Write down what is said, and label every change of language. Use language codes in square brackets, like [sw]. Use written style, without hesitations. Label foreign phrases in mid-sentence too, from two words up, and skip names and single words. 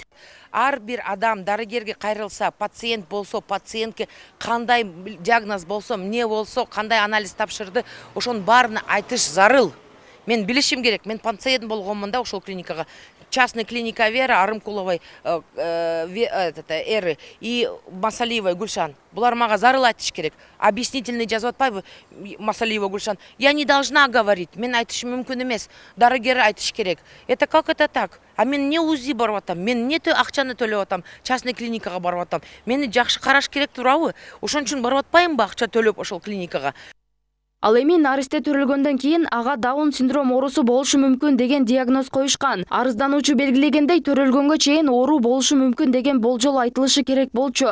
[ky] Ар бир адам дарыгерге кайрылса, пациент болсо, пациентке кандай диагноз болсо, эмне болсо, кандай анализ тапшырды, ошонун баарын айтыш зарыл. Мен билишим керек. Мен пациент болгонмун ошол клиникага. [ru] Частный клиника Вера Арымкуловой Эры и Масалиевой Гульшан. [ky] Булар мага зарыл айтыш керек. Объяснительный жазып атпайбы Масалиева Гульшан. [ru] Я не должна говорить. [ky] Мен айтышым мүмкүн эмес. Дарыгер айтыш керек. [ru] Это как это так? [ky] А мен не УЗИ барып атам? Мен не акчаны төлөп атам? Частный клиникага барып атам? Мени жакшы караш керек турабы? Ошон үчүн барып атпаймынбы акча төлөп ошол клиникага? Ал эми наристе төрөлгөндөн кийин ага Даун синдром оорусу болушу мүмкүн деген диагноз коюшкан. Арыздануучу белгилегендей төрөлгөнгө чейин оору болушу мүмкүн деген болжол айтылышы керек болчу.